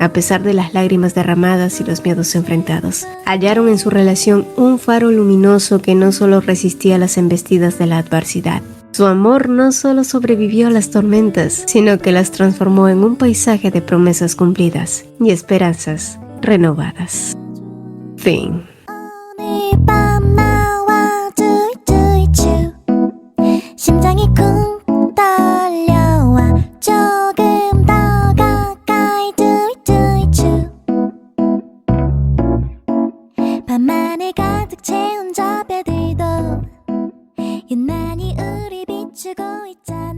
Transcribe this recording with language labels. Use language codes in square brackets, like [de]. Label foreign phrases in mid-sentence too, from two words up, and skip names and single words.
[es] A pesar de las lágrimas derramadas y los miedos enfrentados, hallaron en su relación un faro luminoso que no solo resistía las embestidas de la adversidad. Su amor no solo sobrevivió a las tormentas, sino que las transformó en un paisaje de promesas cumplidas y esperanzas renovadas. Fin. [ko] 심장이 쿵 떨려와 조금 더 가까이 두이두이추 밤하늘 가득 채운 저 별들도 유난히 우리 비추고 있죠.